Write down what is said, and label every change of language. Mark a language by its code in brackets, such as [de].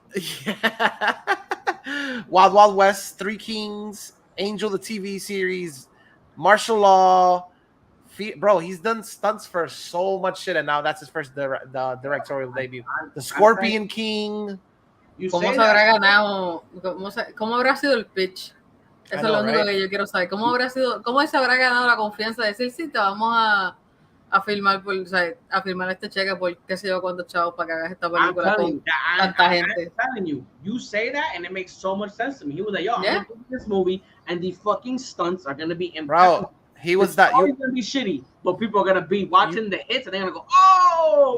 [en] Yeah. Wild Wild West, Three Kings, Angel the TV series, Martial Law. Bro, he's done stunts for so much shit, and now that's his first directorial debut. The Scorpion King. [es] ¿Cómo se habrá ganado? ¿Cómo habrá sido el pitch? Eso es lo único que yo quiero saber. ¿Cómo se habrá ganado la confianza de decir, sí, te vamos a filmar a filmar este cheque por qué sé yo cuántos chavos para que hagas esta película con tanta gente? [en] I'm telling you, you say that and it makes so much sense to me. He was like, yo, I'm gonna do this movie and the fucking stunts are gonna be impeccable. Bro, he was that. It's gonna be shitty, but people are gonna be watching the hits and they're gonna go, oh.